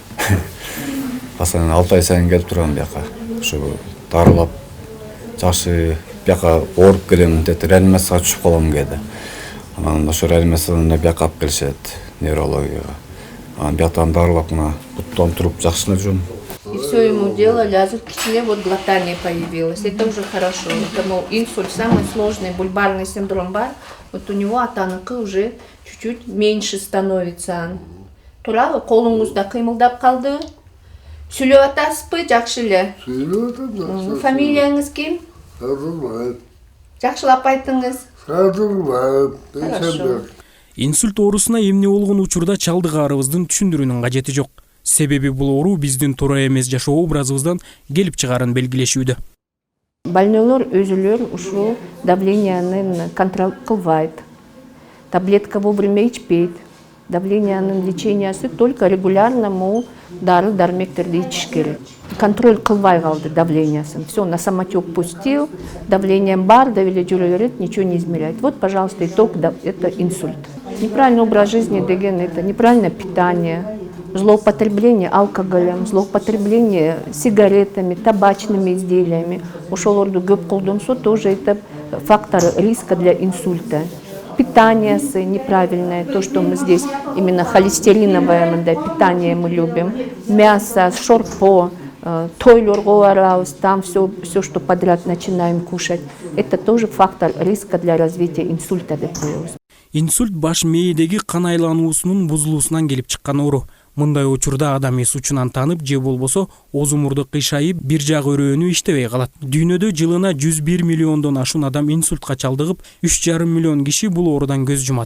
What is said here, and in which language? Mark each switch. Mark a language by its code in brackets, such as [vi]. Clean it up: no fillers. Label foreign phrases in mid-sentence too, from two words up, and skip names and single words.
[ky] Пасана 6 ай сайын келип турам бияка. Ошо дарылап, жакшы бияка ооруп келем деп реанимацияга түшүп калам кээде. Анан ошо реанимациядан бияка алып келишет неврологияга. Анан бияктан дарылап мына буттан туруп жакшылап жүрөм. [ru] И все ему делали, а тут кичине вот глотание появилось. Это уже хорошо. Это, мол, инсульт самый сложный, бульбарный синдром бар. Вот у него атаныкы уже чуть-чуть меньше становится. [ky] Туурабы, колуңузда кыймылдап калды? Сүйлөп атасызбы, жакшы эле? Сүйлөп атам. Фамилияңыз ким? Садырбаев. Жакшылап айтыңыз. Садырбаев. [ru] Хорошо. [ky] Инсульт оорусуна эмне болгон учурда чалдыгаарыбыздын түшүндүрүүнүн кажети жок. Себеби бул оору биздин туура эмес жашоо образыбыздан келип чыгаарын белгилешүүдө. Больнойлор өзүлөр ушул давлениянын контроль кылбайт. Таблетка вовремя ичпейт. Давлениянын лечениясы [ru] только регулярно [ky] дары дармектерди ичиш керек. Контроль кылбай калды давлениясын. [ru] Все, на самотек пустил, давлением бар, да или [ky] жүрө берет, [ru] ничего не измеряет. Вот, пожалуйста, итог, это инсульт. Неправильный образ жизни деген, это неправильное питание, злоупотребление алкоголем, злоупотребление сигаретами, табачными изделиями. [ky] Ошолорду көп колдонсо [ru] тоже это фактор риска для инсульта. Питание неправильное, то, что мы здесь именно холестериновое питание мы любим, мясо, [ky] шорпо, тойлорго барабыз, [ru] там все, что подряд начинаем кушать. Это тоже фактор риска для развития инсульта [ky] деп коебуз. Инсульт баш мээдеги кан айлануусунун бузулуусунан келип чыккан оору. Мындай учурда адам эс учунан танып же болбосо оозу мурду кыйшайып, бир жагы өрөөнү иштебей калат. Дүйнөдө жылына 101 миллиондон ашуун адам инсультка чалдыгып, 3,5 миллион киши бул оорудан көз жумат.